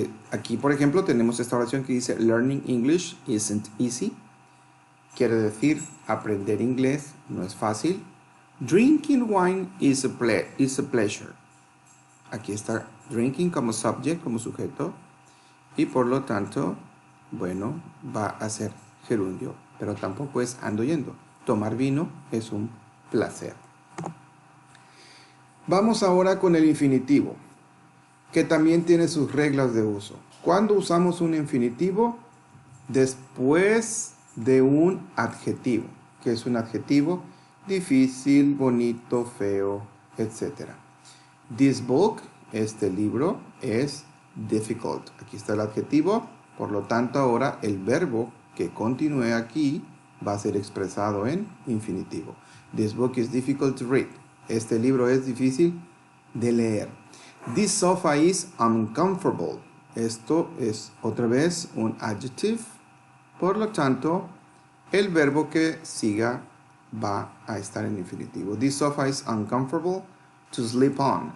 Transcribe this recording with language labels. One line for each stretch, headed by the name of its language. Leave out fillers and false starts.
Spanish: Aquí, por ejemplo, tenemos esta oración que dice
English: Learning English isn't easy.
Spanish: Quiere decir, aprender inglés no es fácil.
English: Drinking wine is a pleasure.
Spanish: Aquí está drinking como subject, como sujeto. Y por lo tanto, bueno, va a ser gerundio. Pero tampoco es ando yendo. Tomar vino es un placer. Vamos ahora con el infinitivo, que también tiene sus reglas de uso. ¿Cuándo usamos un infinitivo? Después de un adjetivo. ¿Qué es un adjetivo? Difícil, bonito, feo, etc.
English: This book,
Spanish: este libro,
English: es difficult.
Spanish: Aquí está el adjetivo, por lo tanto ahora el verbo que continúe aquí va a ser expresado en infinitivo.
English: This book is difficult to read.
Spanish: Este libro es difícil de leer.
English: This sofa is uncomfortable.
Spanish: Esto es otra vez un adjective. Por lo tanto, el verbo que siga va a estar en infinitivo.
English: This sofa is uncomfortable to sleep on.